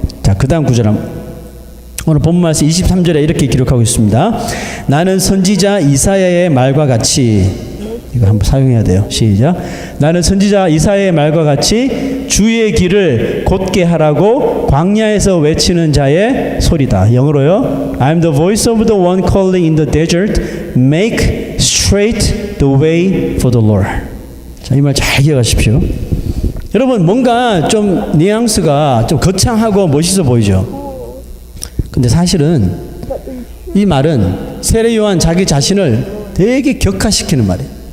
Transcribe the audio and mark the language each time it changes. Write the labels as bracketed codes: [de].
[ko] 자, 그 다음 구절 오늘 본문 말씀 23절에 이렇게 기록하고 있습니다. 나는 선지자 이사야의 말과 같이, 이거 한번 사용해야 돼요. 시작. 나는 선지자 이사야의 말과 같이 주의 길을 곧게 하라고 광야에서 외치는 자의 소리다. 영어로요. [en] I'm the voice of the one calling in the desert. Make straight the way for the Lord. [ko] 자, 이 말 잘 기억하십시오. 여러분, 뭔가 좀 뉘앙스가 좀 거창하고 멋있어 보이죠. 근데 사실은 이 말은 세례 요한 자기 자신을 되게 격하시키는 말이에요.